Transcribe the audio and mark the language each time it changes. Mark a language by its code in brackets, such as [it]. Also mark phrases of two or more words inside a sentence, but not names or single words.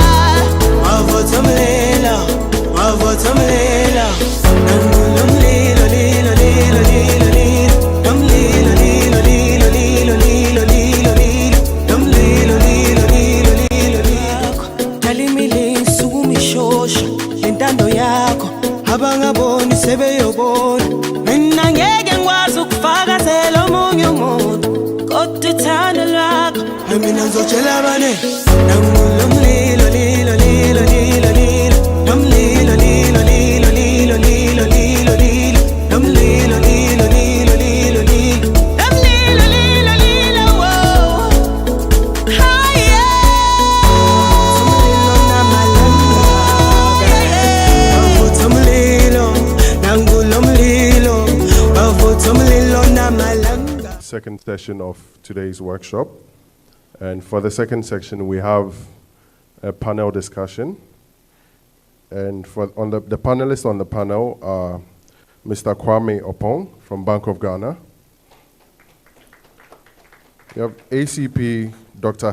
[zu] Wavutha umlilo Wavutha umlilo nangulo mlilo lilo lilo lilo lilo Namlilo lilo lilo lilo lilo lilo lilo Namlilo lilo lilo lilo lilo Talimili sukumishosha lentando yakho abangaboni sebeyobona Mina ngeke ngikwazi ukufakazela omunye umuntu kodwa uthando lwakho mina ngizotshela abane nangulo mlilo lilo lilo lilo lilo Namlilo lilo lilo lilo lilo lilo lilo Namlilo lilo lilo lilo lilo Namlilo lilo lilo wow Haya Umlilo namalangabe Wavutha umlilo nangulo mlilo Wavutha umlilo namalangabe. [en] Second session of today's workshop. And for the second section, we have a panel discussion. And the panelists on the panel are Mr. Kwame Opong from Bank of Ghana. We have ACP Dr.